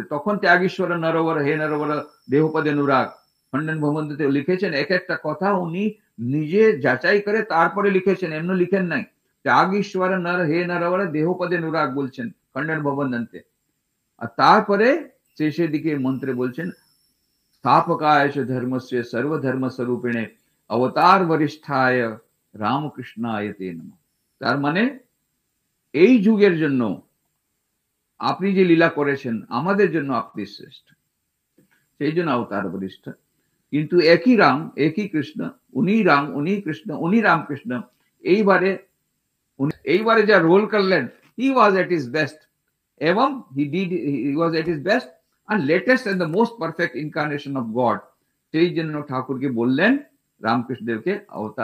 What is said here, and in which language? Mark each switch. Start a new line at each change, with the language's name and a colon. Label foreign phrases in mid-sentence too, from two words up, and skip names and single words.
Bangla: তখন ত্যাগীশ্বর নরবর হে নরবর দেহপদে অনুরাগ খণ্ডন ভবন্ধতে লিখেছেন, এক একটা কথা উনি নিজে যাচাই করে তারপরে লিখেছেন, এমনি লিখেন নাই। ত্যাগীশ্বর নর হে নরবর দেহপদে অনুরাগ বলছেন খণ্ডন ভবন্ধতে। আর তারপরে শেষের দিকে মন্ত্রে বলছেন
Sanskrit: स्थापकाय च धर्मस्य सर्वधर्म स्वरूपिणे अवतार वरिष्ठाय রামকৃষ্ণায় তে নমঃ।
Bangla: তার মানে এই যুগের জন্য আপনি যে লীলা করেছেন আমাদের জন্য আপনি শ্রেষ্ঠ, সেই জন্য অবতার বরিষ্ঠ। কিন্তু একই রাম একই কৃষ্ণ, উনি রাম উনি কৃষ্ণ উনি রামকৃষ্ণ। এইবারে যা রোল করলেন,
English: he was at his best, এবং he was at his best and latest and the most perfect incarnation of God।
Bangla: সেই জন্য ঠাকুরকে বললেন রামকৃষ্ণদেবকে অবতার